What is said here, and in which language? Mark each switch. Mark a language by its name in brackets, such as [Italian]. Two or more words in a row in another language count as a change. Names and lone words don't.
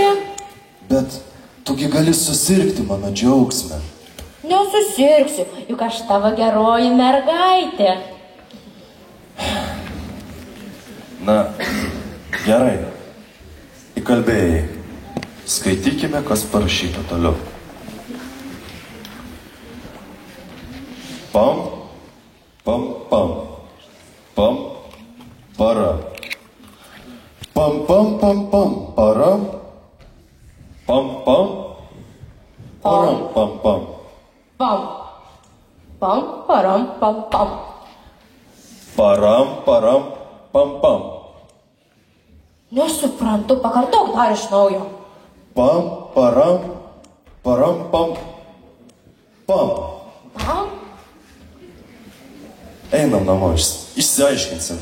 [Lithuanian] Bet tugi gali susirgti mano džiaugsme. Nesusirgsiu, juk aš tavo geroji mergaitė. Na, gerai. Įkalbėjai. Skaitykime, kas parašyta toliau. Pam, pam, pam. Pam, para. Pam, pam, pam, pam, para. Pam, pam. Param, pam, pam. Pam, pam, param, pam, pam. Param, param, pam, pam. Nesuprantu, pakartok dar iš naujo. Pam, param, param, pam, pam. Pam? Einam namo, išsiaiškinsim.